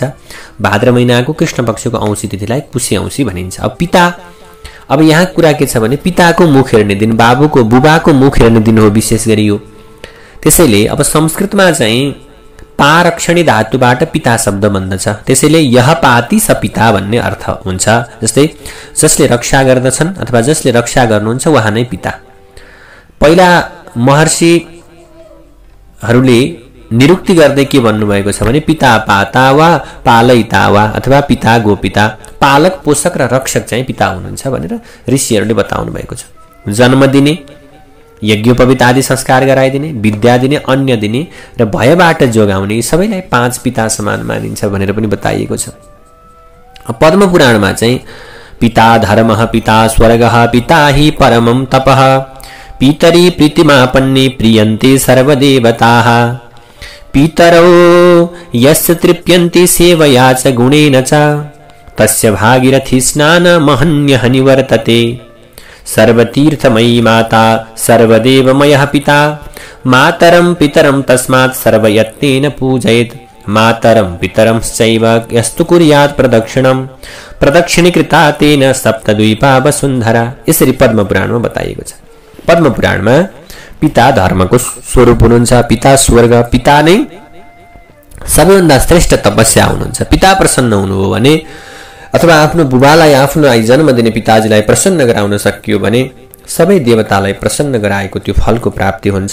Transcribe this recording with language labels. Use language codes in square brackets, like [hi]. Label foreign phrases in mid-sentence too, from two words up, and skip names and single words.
[ne] भाद्र महिनाको कृष्ण पक्षको औँसी तिथिलाई कुशे औँसी भनिन्छ। अब पिता, अब यहाँ कुरा के छ भने पिताको मुख हेर्ने दिन, बुबाको मुख हेर्ने दिन हो विशेष गरी यो। त्यसैले अब संस्कृतमा चाहिँ पारक्षणी धातुबाट पिता शब्द बन्दछ। त्यसैले [sa] यह पाति स पिता [ne] भन्ने अर्थ हुन्छ। जस्तै जसले रक्षा गर्दछन् अथवा जसले रक्षा गर्नुहुन्छ उहाँ नै पिता। पहिला महर्षिहरूले निरुक्ति गर्दै के भन्नुभएको छ भने [sa] पिता पाता वा पालयिता वा [ne] अथवा [sa] पिता गोपिता, [ne] पालक पोषक र रक्षक चाहिँ पिता हुनुहुन्छ भनेर ऋषिहरूले बताउनु भएको छ। जन्म दिने, यज्ञोपवीत आदि संस्कार गराइदिने, विद्या दिने, अन्न दिने र भयबाट जोगाउने सबैलाई 5 पिता समान मानिन्छ भनेर पनि बताइएको छ। पद्म पुराणमा चाहिँ [sa] पिता धर्मः पिता स्वर्गः पिता हि परमं तपः पितरी प्रीतिमापन्ने प्रियन्ते सर्वदेवताः पितरौ यस्य तृप्यन्ते सेवया च गुणेन च तस्य भागीरथी स्नान महन्यः निवर्तते सर्वतीर्थमयी माता सर्वदेवमयः पिता मातरं पितरं तस्मात् सर्वयत्नेन पूजयेत् मातरं पितरंश्चैव यस्तु कुर्यात् प्रदक्षिणं प्रदक्षिणीकृता तेन सप्तद्वीपा वसुन्धरा। [ne] यसरी पद्म पुराणमा बताइएको छ। पद्म पुराणमा पिता धर्मको स्वरूप हुनुहुन्छ, पिता स्वर्ग, पिता नै सबैभन्दा श्रेष्ठ तपस्या हुनुहुन्छ। पिता प्रसन्न हुनुभयो भने अथवा आफ्नो बुबालाई आफ्नो जन्म दिने पिताजीलाई प्रसन्न गराउन सकियो भने सबै देवतालाई प्रसन्न गराएको त्यो फलको प्राप्ति हुन्छ।